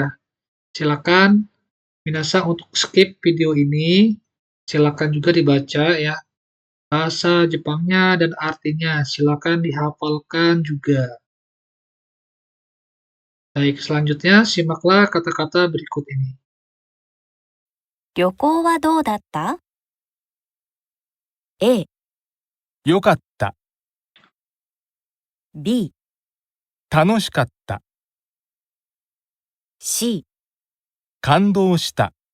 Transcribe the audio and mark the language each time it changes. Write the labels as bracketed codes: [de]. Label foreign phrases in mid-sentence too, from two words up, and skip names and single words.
[id] Silakan minasan untuk skip video ini. Silakan juga dibaca ya. Bahasa Jepangnya dan artinya silakan dihafalkan juga. Baik, selanjutnya simaklah kata-kata berikut ini. [ja] 旅行はどうだった？ A、よかった。 B、楽しかった。 C、感動した。